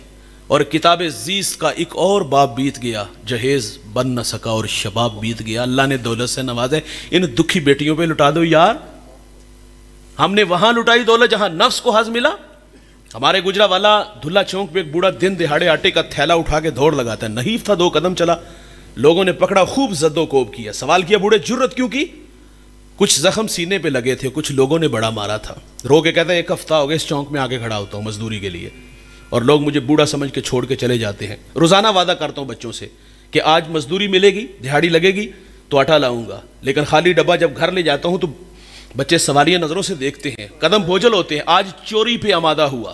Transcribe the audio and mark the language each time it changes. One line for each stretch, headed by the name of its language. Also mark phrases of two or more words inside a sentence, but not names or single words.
Urdu: اور کتاب زیست کا ایک اور باب بیت گیا، جہیز بن نہ سکا اور شباب بیت گیا۔ اللہ نے دولت سے نوازا ہے، ان دکھی بیٹیوں پہ لٹا دو یار۔ ہم نے وہاں لٹائی دولت جہاں نفس کو حظ ملا۔ ہمارے گجرا والا دھلا چونک پہ ایک بوڑھا دن دہاڑے آٹے کا تھیلا اٹھا کے دوڑ لگاتا ہے، نحیف تھا، 2 قدم چلا، لوگوں نے پکڑا، خوب زد و کوب کیا، سوال کیا بوڑھے جرت کیوں کی؟ کچھ زخم سینے پہ لگے تھے، کچھ لوگوں نے بڑا مارا تھا، رو کے کہتا ہے 1 ہفتہ ہو گیا اس چونک میں آگے کھڑا ہوتا ہوں مزدوری کے لیے، اور لوگ مجھے بوڑھا سمجھ کے چھوڑ کے چلے جاتے ہیں۔ روزانہ وعدہ کرتا ہوں بچوں سے کہ آج مزدوری ملے گی، دہاڑی لگے گی تو آٹا لاؤں گا، لیکن خالی ڈبہ جب گھر لے جاتا ہوں تو بچے سوالیہ نظروں سے دیکھتے ہیں، قدم بوجھل ہوتے ہیں، آج چوری پہ آمادہ ہوا۔